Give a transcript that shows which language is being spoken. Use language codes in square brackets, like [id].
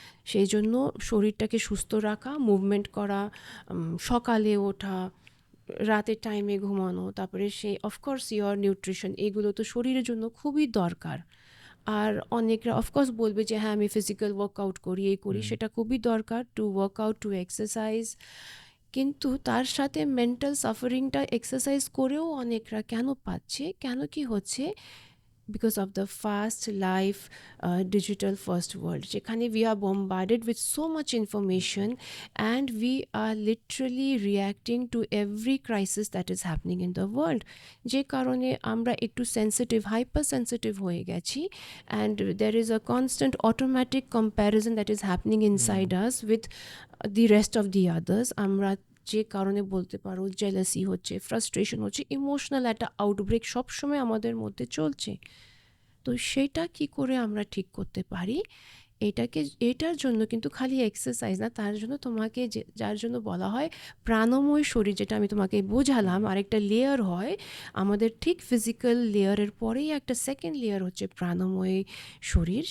[bn] সেই জন্য শরীরটাকে সুস্থ রাখা, মুভমেন্ট করা, সকালে ওঠা, রাতের টাইমে ঘুমানো, তারপরে সেই [en] of course your nutrition, [bn] এগুলো তো শরীরের জন্য খুবই দরকার। আর অনেকরা অফকোর্স বলবে যে হ্যাঁ আমি ফিজিক্যাল ওয়ার্কআউট করি, এই করি, সেটা খুবই দরকার, [en] To workout, to exercise. [bn] কিন্তু তার সাথে মেন্টাল সাফারিংটা এক্সারসাইজ করেও অনেকরা কেন পাচ্ছে, কেন কি হচ্ছে, [en] because of the fast life, digital first world, যেখানে we are bombarded with so much information and we are literally reacting to every crisis that is happening in the world, [bn] যে কারণে আমরা একটু সেন্সিটিভ, হাইপার সেন্সিটিভ হয়ে গেছি, [en] and there is a constant automatic comparison that is happening inside us with the rest of the others. [bn] আমরা যে কারণে বলতে পারো জেলাসি হচ্ছে, ফ্রাস্ট্রেশন হচ্ছে, ইমোশনাল একটা আউটব্রেক সবসময় আমাদের মধ্যে চলছে। তো সেটা কি করে আমরা ঠিক করতে পারি, এটার জন্য কিন্তু খালি এক্সারসাইজ না, তার জন্য তোমাকে যার জন্য বলা হয় প্রাণময় শরীর, যেটা আমি তোমাকে বোঝালাম, আরেকটা লেয়ার হয় আমাদের, ঠিক ফিজিক্যাল লেয়ারের পরেই একটা সেকেন্ড লেয়ার হচ্ছে প্রাণময় শরীর।